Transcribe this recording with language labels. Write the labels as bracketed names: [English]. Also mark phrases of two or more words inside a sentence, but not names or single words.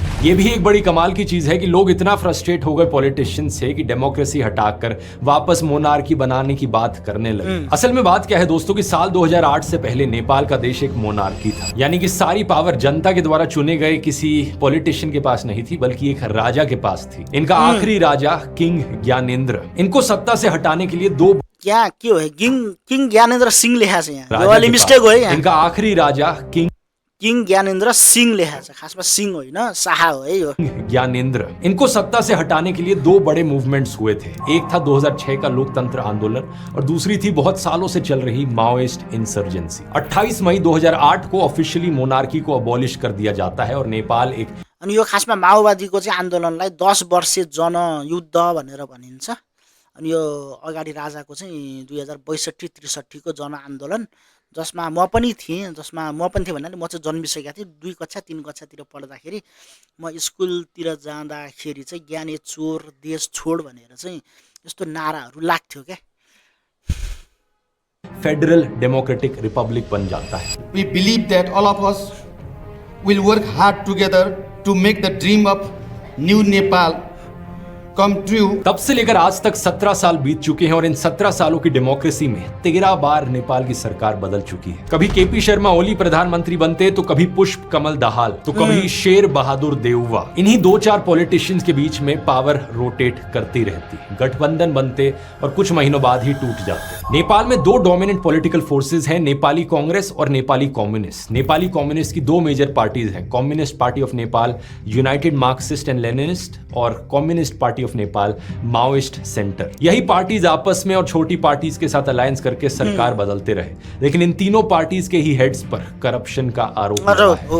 [Hindi] ये भी एक बड़ी कमाल की चीज है कि लोग इतना फ्रस्ट्रेट हो गए पॉलिटिशियन से कि डेमोक्रेसी हटाकर वापस मोनार्की बनाने की बात करने लगे। असल में बात क्या है दोस्तों कि साल 2008 से पहले नेपाल का देश एक मोनार्की था, यानी कि सारी पावर जनता के द्वारा चुने गए किसी पॉलिटिशियन के पास नहीं थी, बल्कि एक राजा के पास थी। इनका आखिरी राजा किंग ज्ञानेन्द्र, इनको सत्ता से हटाने के लिए दो [Nepali] क्या के हो किङ ज्ञानेन्द्र सिंह लेखा छ यहाँ, राजा यो अलि के मिस्टेक हो है पास- यहाँ। [Hindi] इनका आखिरी राजा [Nepali] किङ ज्ञानेन्द्र सिंह लेखा छ, खासमा सिंह होइन शाह हो है यो। [Hindi] ज्ञानेन्द्र, इनको सत्ता से हटाने के लिए दो बड़े मूवमेंट्स हुए थे। एक था 2006 का लोकतंत्र आंदोलन और दूसरी थी बहुत सालों से चल रही [English] Maoist insurgency. [Hindi] 28 मई 2008 को [English] officially monarchy [Hindi] को अबॉलिश कर दिया जाता है और नेपाल एक [Nepali] अनि यो खासमा माओवादीको चाहिँ आन्दोलनलाई 10 वर्षे जनयुद्ध भनेर भनिन्छ। अनि यो अगाडि राजाको चाहिँ 2062-63 को जनआन्दोलन, जसमा म पनि थिएँ भन्नाले म चाहिँ जन्मिसकेका थिएँ। 2 कक्षा 3 कक्षातिर पढ्दाखेरि म स्कुलतिर जाँदाखेरि चाहिँ ज्ञाने चोर देश छोड भनेर चाहिँ यस्तो नाराहरू लाग्थ्यो क्या। [English] Federal Democratic Republic [Hindi] बन जाता है। [English] We believe that all of us will work hard together to make the dream of new Nepal come true. [Hindi] तब से लेकर आज तक 17 साल बीत चुके हैं और इन 17 सालों की डेमोक्रेसी में 13 बार नेपाल की सरकार बदल चुकी है। कभी केपी शर्मा ओली प्रधानमंत्री बनते, तो कभी पुष्प कमल दाहाल, तो कभी शेर बहादुर देउवा। इन्हीं 2-4 पॉलिटिशियंस के बीच में [English] power rotate [Hindi] करती रहती, गठबंधन बनते और कुछ महीनों बाद ही टूट जाते। नेपाल में 2 [English] dominant political forces [Hindi] हैं, नेपाली कांग्रेस और नेपाली कम्युनिस्ट। नेपाली कम्युनिस्ट की 2 [English] major parties [Hindi] हैं, कम्युनिस्ट पार्टी ऑफ नेपाल यूनाइटेड मार्क्सिस्ट एंड लेनिनिस्ट और कम्युनिस्ट पार्टी ऑफ नेपाल माओइस्ट सेंटर। यही पार्टीज आपस में और छोटी पार्टीज के साथ अलायंस करके सरकार बदलते रहे, लेकिन इन तीनों पार्टीज के ही हेड्स पर करप्शन का आरोप लगा है।